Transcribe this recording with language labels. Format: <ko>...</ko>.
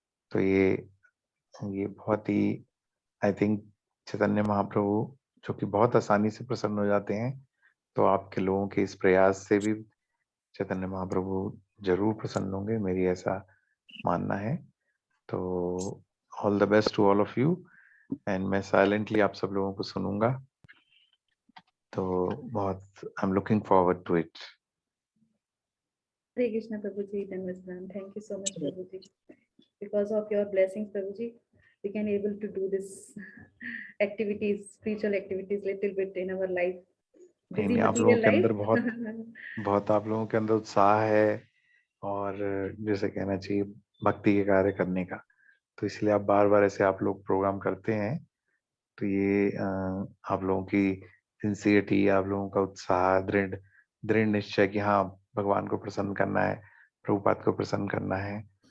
<hi>तो ये बहुत ही,</hi> <en>I think</en> <hi>चैतन्य महाप्रभु जो कि बहुत आसानी से प्रसन्न हो जाते हैं, तो आपके लोगों के इस प्रयास से भी चैतन्य महाप्रभु जरूर प्रसन्न होंगे, मेरी ऐसा मानना है।</hi> <en>तो all the best to all of you. And</en> <hi>मैं साइलेंटली आप सब लोगों को सुनूंगा, तो बहुत</hi> <en>I am looking forward to it. Hare Krishna Prabhu ji, धन्यवाद, thank you so much Prabhu ji, because of your blessings Prabhu ji we can able to do this activities, spiritual activities little bit in our life, busy</en> <hi>नहीं, आप लोगों</hi> <en>material</en> <hi>के अंदर</hi> <en>life।</en> <hi>बहुत आप लोगों के अंदर उत्साह है, और जैसे कहना चाहिए भक्ति के कार्य करने का। तो इसलिए आप बार बार ऐसे आप लोग प्रोग्राम करते हैं, तो ये आप लोगों की सिंसियरिटी, आप लोगों का उत्साह, दृढ़ दृढ़ निश्चय कि हाँ भगवान को प्रसन्न करना है, प्रभुपाद को प्रसन्न करना है।</hi>